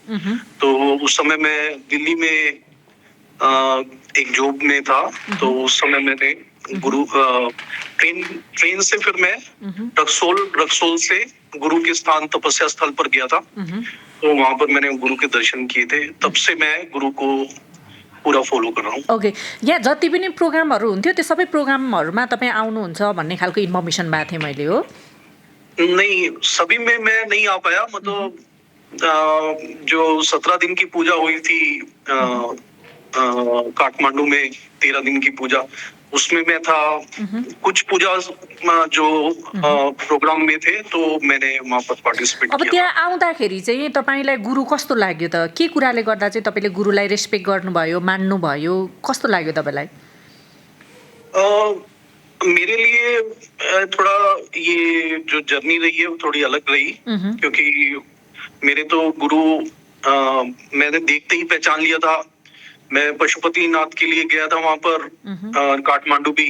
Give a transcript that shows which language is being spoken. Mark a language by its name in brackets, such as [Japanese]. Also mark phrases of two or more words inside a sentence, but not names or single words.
[Hindi] तो उस समय मैं दिल्ली में एक जॉब में था, तो उस समय मैंने गुरु ट्रेन से फिर मैं रक्सोल से गुरु के स्थान तपस्या स्थल पर गया था। तो वहां पर मैंने गुरु के दर्शन किए थे। तब से मैं गुरु को पूरा फॉलो कर रहा हूँ। [Nepali] ओके, यहाँ जति पनि प्रोग्रामहरू हुन्थ्यो त्यो सबै प्रोग्रामहरूमा तपाईँ आउनुहुन्छ भन्ने खालको इन्फर्मेसन पाएको थिएँ मैले, हो? [Hindi] नहीं, सभी में मैं नहीं आ पाया। मतलब जो 17 दिन की पूजा हुई थी काठमांडू में, 13 दिन की पूजा, उसमें मैं था। कुछ पूजा जो प्रोग्राम में थे, तो मैंने वहाँ पर पार्टिसिपेट किया। [Nepali] अब त्यहाँ आउँदाखेरि चाहिँ तपाईलाई गुरु कस्तो लाग्यो त? के कुराले गर्दा चाहिँ तपाईले गुरुलाई रेस्पेक्ट गर्नुभयो, मान्नुभयो, कस्तो लाग्यो तपाईलाई? [Hindi] मेरे लिए थोड़ा ये जो जर्नी रही है वो थोड़ी अलग रही, क्योंकि मेरे तो गुरु मैंने देखते ही पहचान लिया था। मैं पशुपतिनाथ के लिए गया था वहां पर, काठमांडू भी।